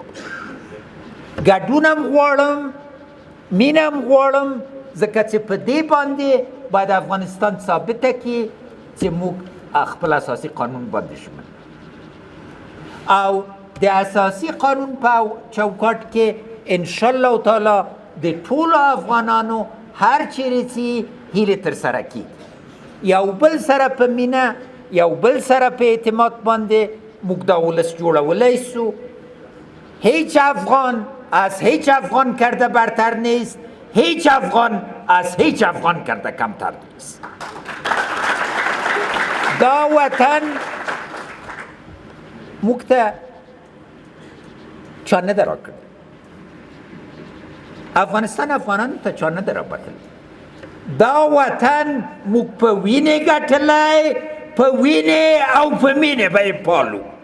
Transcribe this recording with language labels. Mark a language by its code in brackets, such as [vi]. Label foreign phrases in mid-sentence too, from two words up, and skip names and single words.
[ps] ګډون هم غواړم، مینه هم غواړم، ځکه چې په دې باندې باید افغانستان ثابته کړي چې موږ خپل اساسي قانون باندې ژمن او د اساسي قانون په چوکاټ کې [ar] انشاءالله تعالی [ps] د ټولو افغانانو هر چیرې چې هیلې ترسره کړي، یو بل سره په مینه، یو بل سره په اعتماد باندې موږ دا ولس جوړولی سو. [fa] هیچ افغان از هیچ افغان کرده برتر نیست، هیچ افغان از هیچ افغان کرده کمتر نیست. [ps] دا وطن موږ ته چا نه ده راکړی، افغانستان افغانانو ته چا نه ده رابخلی. دا وطن موږ په وینې ګټلی، په وینې او په مینې به یې پالو.